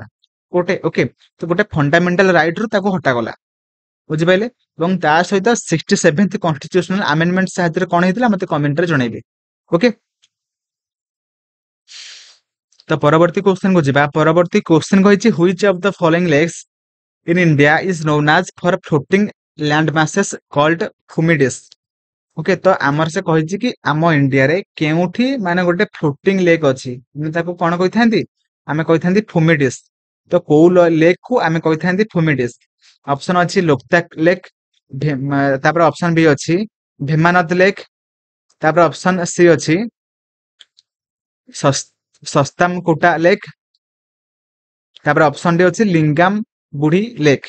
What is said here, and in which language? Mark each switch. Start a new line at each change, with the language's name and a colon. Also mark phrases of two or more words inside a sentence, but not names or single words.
Odia: ଗୋଟେ ଓକେ। ତ ଗୋଟେ
English: fundamental right
Odia: ରୁ ତାକୁ ହଟାଗଲା। ବୁଝିପାରିଲେ। ଏବଂ ତା ସହିତ 67th
English: constitutional amendment
Odia: ସାହାଯ୍ୟରେ କଣ ହେଇଥିଲା ମତେ କମେଣ୍ଟରେ ଜଣେଇବେ। ଓକେ। ତ ପରବର୍ତ୍ତୀ କ୍ୱେଶ୍ଚନ କୁ ଯିବା। ପରବର୍ତ୍ତୀ କ୍ୱେଶ୍ଚନ କହିଛି
English: which of the following lakes in India is known as for floating land masses called Fumides।
Odia: ଓକେ। ତ ଆମର ସେ କହିଛି କି ଆମ ଇଣ୍ଡିଆରେ କେଉଁଠି ମାନେ ଗୋଟେ
English: floating lake
Odia: ଅଛି, ଆମେ ତାକୁ କଣ କହିଥାନ୍ତି? ଆମେ କହିଥାନ୍ତି ଫୁମିଡିସ୍। ତ କୋଉ ଲେକ୍ କୁ ଆମେ କହିଥାନ୍ତି ଫୁମିଡିସ୍? ଅପସନ ଅଛି ଲୋକତାକ ଲେକ୍, ତାପରେ
English: option B
Odia: ଅଛି ଭୀମାନଦ ଲେକ୍, ତାପରେ
English: option C
Odia: ଅଛି ସସ୍ତାମ କୋଟା ଲେକ୍, ତାପରେ
English: option D
Odia: ଅଛି ଲିଙ୍ଗାମ ବୁଢୀ ଲେକ୍।